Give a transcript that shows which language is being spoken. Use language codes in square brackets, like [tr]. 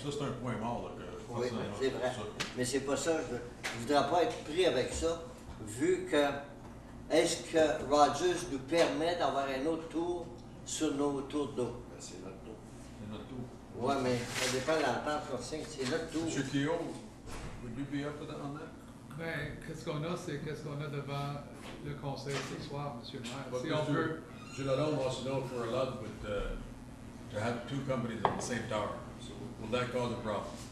[fr] Ça, c'est un point mort. Là, Oui, c'est vrai. Mais c'est pas ça. Je ne voudrais pas être pris avec ça, vu que est-ce que Rogers nous permet d'avoir un autre tour sur nos tours d'eau? C'est notre tour. C'est notre tour. Oui, mais ça dépend de l'entente qu'on signe. C'est notre tour. [en] Monsieur Cléo, would you be up for that on that? [fr] Ben, qu'est-ce qu'on a, c'est qu'est-ce qu'on a devant le conseil ce soir, monsieur le maire. [en] But [fr] Si on peut, [en] Monsieur Lalonde wants to know if we're allowed to have two companies on the same tower. Will that cause a problem?